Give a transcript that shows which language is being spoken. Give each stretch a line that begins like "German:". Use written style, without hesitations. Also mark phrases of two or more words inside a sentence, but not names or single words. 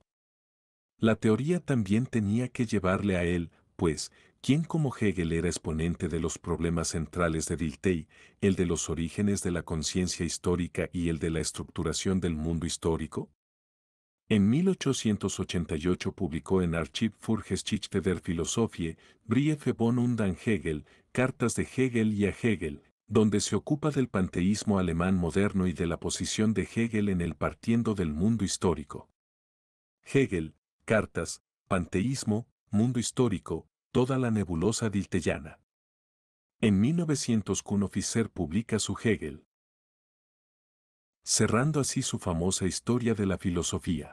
Spanish: La teoría también tenía que llevarle a él, pues, ¿quién como Hegel era exponente de los problemas centrales de Dilthey, el de los orígenes de la conciencia histórica y el de la estructuración del mundo histórico? En 1888 publicó en Archiv für Geschichte der Philosophie, Briefe von und an Hegel, Cartas de Hegel y a Hegel, donde se ocupa del panteísmo alemán moderno y de la posición de Hegel en el partiendo del mundo histórico. Hegel, Cartas, Panteísmo, Mundo Histórico, toda la nebulosa diltheyana. En 1900 Kuno-Fischer publica su Hegel, cerrando así su famosa historia de la filosofía.